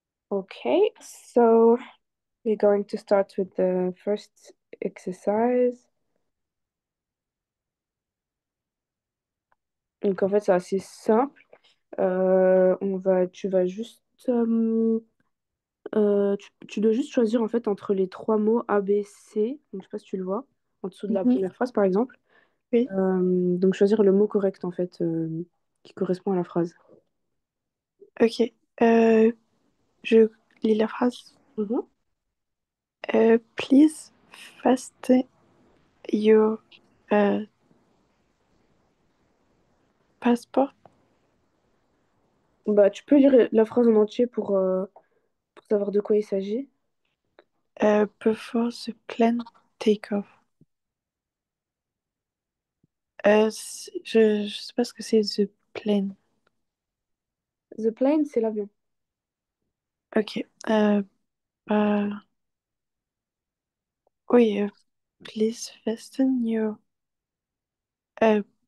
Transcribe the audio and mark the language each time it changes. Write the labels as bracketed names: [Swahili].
[English] Okay, so we're going to start with the first exercise. [French] Donc en fait, c'est assez simple. Tu vas juste, tu dois juste choisir en fait entre les trois mots A, B, C. Donc je sais pas si tu le vois en dessous de la Mhm, première phrase par exemple. oui, Donc choisir le mot correct en fait qui correspond à la phrase. ok. Je lis la phrase. Mhm. [English] Please fasten your euh, passport [French] Bah, tu peux lire la phrase en entier pour savoir de quoi il s'agit. [English] before the plane take off. [French] Je sais pas ce que c'est the plane. The plane, c'est l'avion. [English] Ok. [French] Bah, oui, [English] please fasten your. Euh,